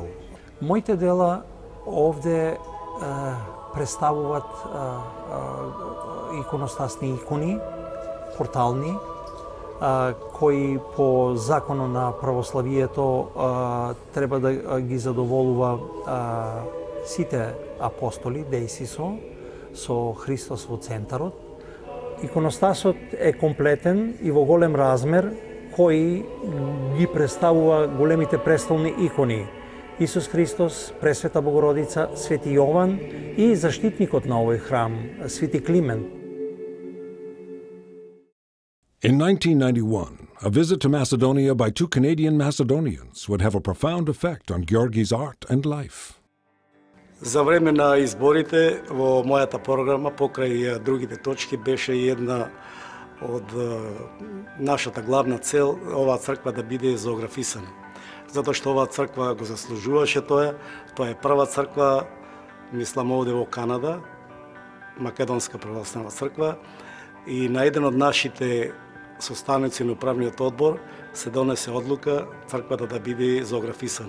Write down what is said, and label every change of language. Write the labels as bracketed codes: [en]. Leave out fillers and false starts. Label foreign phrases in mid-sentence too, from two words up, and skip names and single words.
[mk] Моите дела овде представуваат иконостасни икони, портални, кои по законот на православието треба да ги задоволува сите апостоли, дејсисо, со Христос во центарот. Иконостасот е комплетен и во голем размер, кои ги представува големите престолни икони: Исус Христос, Пресвета Богородица, Свети Јован и заштитникот на овој храм, Свети Климент. [en] In 1991, a visit to Macedonia by two Canadian Macedonians would have a profound effect on Georgi's art and life. [mk] За време на изборите во мојата програма, покрај другите точки, беше една од нашата главна цел оваа црква да биде зоографисана. Затоа што оваа црква го заслужуваше тоа. Тоа е прва црква, мислам, овде во Канада, Македонска православна црква, и на еден од нашите состаноци на управниот одбор се донесе одлука црквата да биде зоографисана.